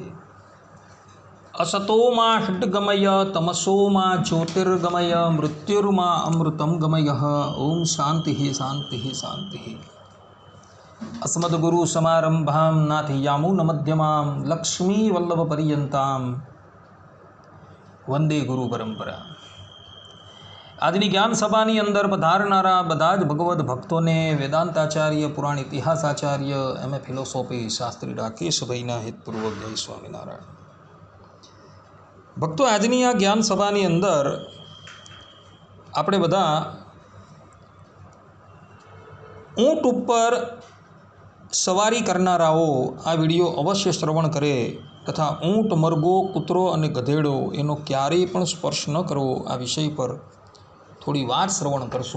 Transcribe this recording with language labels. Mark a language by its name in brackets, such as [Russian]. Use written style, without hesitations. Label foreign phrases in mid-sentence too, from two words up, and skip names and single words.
[Sanskrit] असतो मा षड्गमय तमसो मा ज्योतिर्गमय मृत्युर्मा अमृतं गमयः। ओम शान्तिः शान्तिः शान्तिः। अस्मद्गुरुसमारम्भां नाथयामुनमध्यमां लक्ष्मीवल्लभपर्यन्तां वंदे गुरुपरंपरा। [Gujarati] આજની જ્ઞાન સભાની અંદર પધારનારા બધા જ ભગવદ્ ભક્તોને વેદાંતાચાર્ય, પુરાણ ઇતિહાસાચાર્ય, એમએ ફિલોસોફી શાસ્ત્રી રાકેશભાઈના હિતપૂર્વક જય સ્વામિનારાયણ. ભક્તો, આજની આ જ્ઞાન સભાની અંદર આપણે બધા ઊંટ ઉપર સવારી કરનારાઓ આ વિડીયો અવશ્ય શ્રવણ કરે તથા ઊંટ, મરઘો, કૂતરો અને ગધેડો એનો ક્યારેય પણ સ્પર્શ ન કરવો આ વિષય પર થોડી વાર શ્રવણ કરશું.